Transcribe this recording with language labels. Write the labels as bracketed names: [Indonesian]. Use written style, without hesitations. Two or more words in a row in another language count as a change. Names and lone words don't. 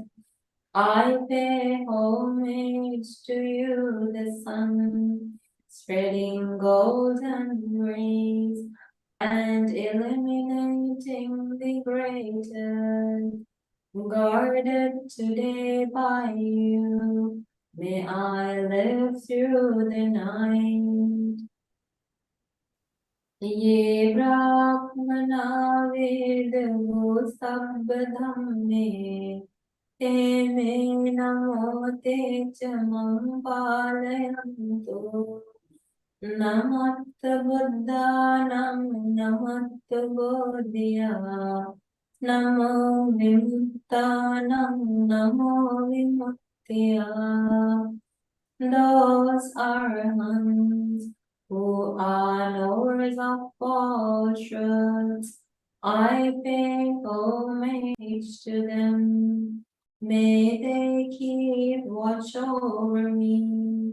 [English] I pay homage to you, the sun, spreading golden rays and illuminating the great earth. Guarded today by you, may I live through the night. [Pali] Ye Brahmana Vedago Sabbadhamme Te me namo te chamam palayanto Namatta Buddhanam Namatta Bodhiya Namo Vimuttanam Namo Vimuttiya. [English] Those arahants who are knowers of all truths, I pay homage to them. May they keep watch over me.